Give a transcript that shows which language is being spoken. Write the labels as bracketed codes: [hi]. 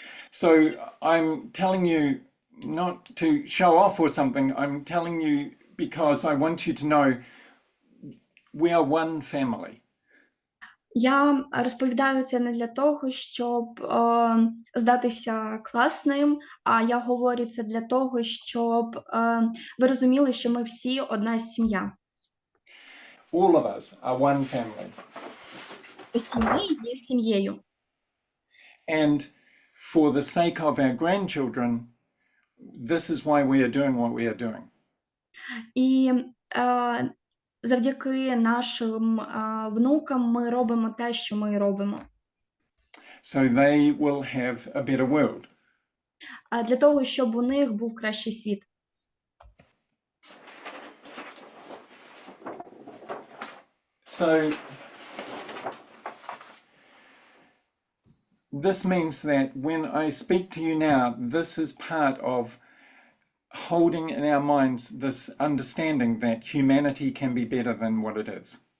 [en] So I'm telling you not to show off or something. I'm telling you because I want you to know we are one family. [uk] Я розповідаю це не для того, щоб здатися класним, а я говорю це для того, щоб ви розуміли, що ми всі одна сім'я. [en] All of us are one family. [uk] Усі ми є сім'єю. [en] And for the sake of our grandchildren, this is why we are doing what we are doing. [uk] І завдяки нашим внукам ми робимо те, що ми робимо. [en] So they will have a better world. [uk] Для того, щоб у них був кращий світ. [en] So this means that when I speak to you now, this is part of holding in our minds this understanding that humanity can be better than what it is.